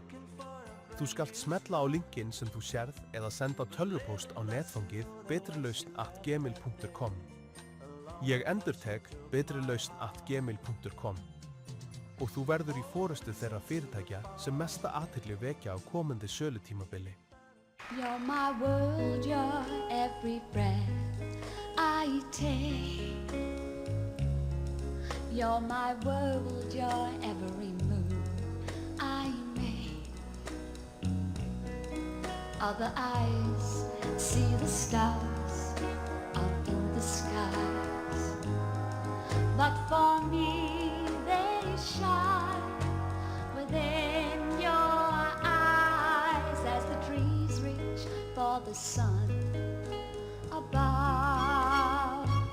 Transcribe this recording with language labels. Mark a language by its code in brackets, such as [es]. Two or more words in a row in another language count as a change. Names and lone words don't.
[is] Þú skalt smella á linkinn sem þú sérð eða senda tölvupóst á netfangið betrilausn@gmail.com. Ég endurtek betrilausn@gmail.com og þú verður í forystu þeirra fyrirtækja sem mesta athygli vekja á komandi sölutímabili. [en] You're my world, you're every breath I take. You're my world, you're every move I make. Other eyes see the stars up in the skies, but for me they shine within your eyes as the trees reach for the sun above.